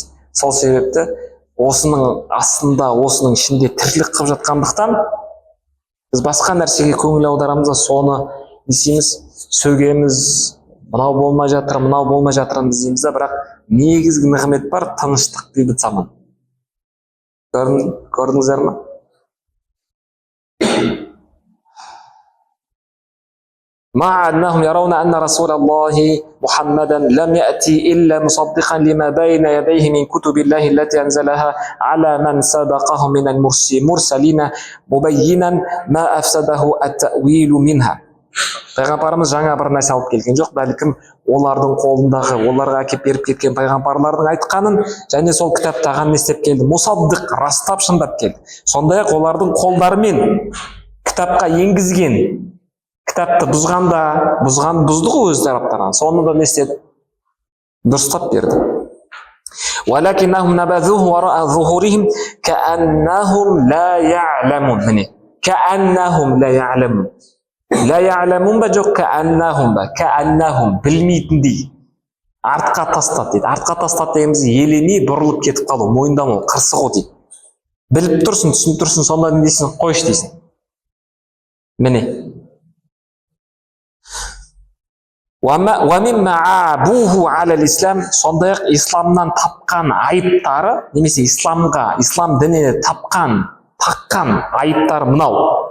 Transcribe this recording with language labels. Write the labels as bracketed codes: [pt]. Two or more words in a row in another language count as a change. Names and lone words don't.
[kk] Сол себепті осының астында, осының ішінде тірлік қылып жатқандықтан біз басқа нәрсеге көңіл аударамыз, соны дейміз, сөгеміз, мынау болмай жатыр дейміз, бірақ негізгі нығмет бар, тыныштық, бейбіт заман. Көрдіңіздер ме? [ar] مع أنهم يرون أن رسول الله محمدا لم يأتي إلا مصدقا لما بين يديه من كتب الله التي أنزلها على من سبقه من المرسلين مبينا ما أفسده التأويل منها. [kk] Пайғамбарымыз жаңа бір нәрсе алып келген жоқ, бәлкім олардың қолындағы, оларға әкеп беріп кеткен пайғамбарлардың айтқанын, және сол кітаптағанын не істеп келді? Мусаддық, растап, шындап келді. Сондай-ақ олардың қолдарымен кітапқа енгізген, кітапты бұзды ғой өз тараптарынан. Соны да не істеді? Дұрыстап берді. [ar] وَلَكِنَّهُمْ نَبَذُوهُ وَرَاءَ ظُهُورِهِمْ كَأَنَّهُمْ لَا يَعْلَمُونَ. Міне, كَأَنَّهُمْ لَا يَعْلَمُونَ. لَا يَعْلَمُونَ [kk] ба жоқ, [ar] كَأَنَّهُمْ ба, كَأَنَّهُمْ, [kk] білмейтіндей. Артқа тастат дейді. Артқа тастат дегеніміз еленей бұрылып кетіп қалу, мойындамау, қырсығу дейді. Біліп тұрсың, түсініп тұрсың, сонда не дейсің? Қойш дейсің. Міне. Сондай-ақ исламнан тапқан айыптары, немесе ислам дініне таққан айыптары мынау.